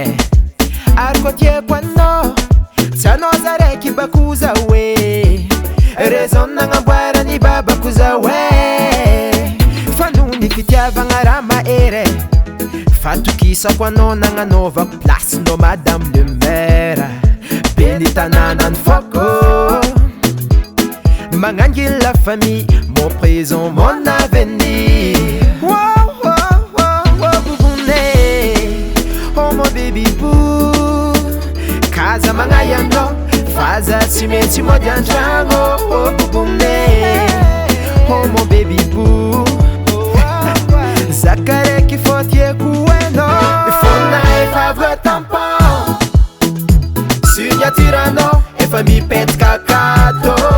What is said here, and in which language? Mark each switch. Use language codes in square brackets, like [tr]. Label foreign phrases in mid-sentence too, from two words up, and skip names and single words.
[mg] ary koa tiako anao tsy anao zaraiky bako za hoe raison nagnamboarany babako za hoe fa noho ny fitiavagna raha mahery fatokisako anao nagnanaovako placenao [fr] madame le maire [mg] be ny tanànany foko magnangily [fr] la famille mon présent mon avenir [mg] oh [fr] mon baby boo [mg] kaza magnayano faza tsy maintsy mody antragno oh bobone oh [fr] mon baby boo [mg] zaka raiky fô tiako hainao fona efa avy tampon signaturanao efa mipetaka akato